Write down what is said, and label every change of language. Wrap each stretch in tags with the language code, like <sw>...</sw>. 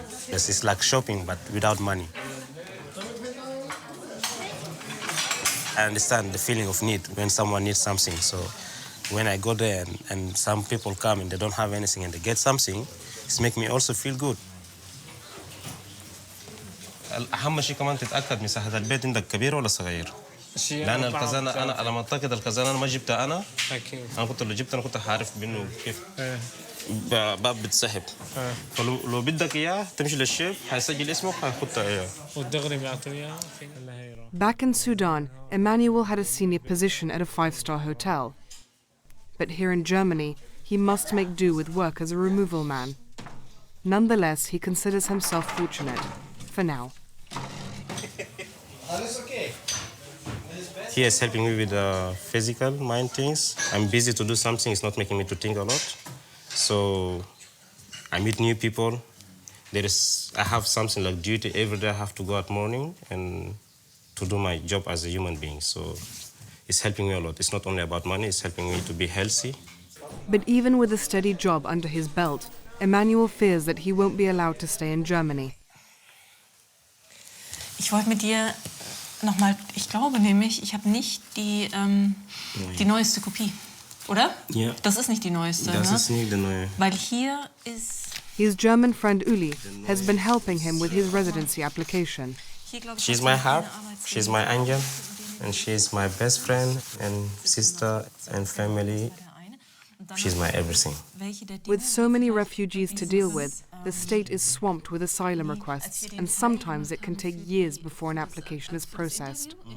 <en>Yes, it's like shopping, but without money. I understand the feeling of need when someone needs something. So when I go there and some people come and they don't have anything and they get something, it makes me also feel good.</en> <ar>أهم شيء كمان تتأكد مساحة البيت عندك كبير ولا صغير؟ لأن الخزانة أنا على ما أعتقد الخزانة أنا ما جبتها أنا. أنا كنت لو جبتها أنا كنت عارف بإنه كيف باب بتسحب. فلو بدك إياه تمشي للشيف حيسجل اسمك حيحطها إياه. والدغري بيعطيه إياه.</ar> <en>Back in Sudan, Emmanuel had a senior position at a 5-star hotel. But here in Germany, he must make do with work as a removal man. Nonetheless, he considers himself fortunate, for now. He is helping me with the physical mind things. I'm busy to do something, it's not making me to think a lot. So I meet new people. I have something like duty every day. I have to go at morning and to do my job as a human being. So it's helping me a lot. It's not only about money, it's helping me to be healthy. But even with a steady job under his belt, Emmanuel fears that he won't be allowed to stay in Germany.</en> <de>Ich wollte mit dir nochmal, ich glaube nämlich, ich habe nicht die neueste Kopie, oder? Ja. Das ist nicht die neueste, Das ne? ist nicht die neue. Weil hier ist...</de> <en>His German friend Uli has been helping him with his residency application. She's my heart, she's my angel, and she's my best friend and sister and family. She's my everything. With so many refugees to deal with, the state is swamped with asylum requests, and sometimes it can take years before an application is processed.</en>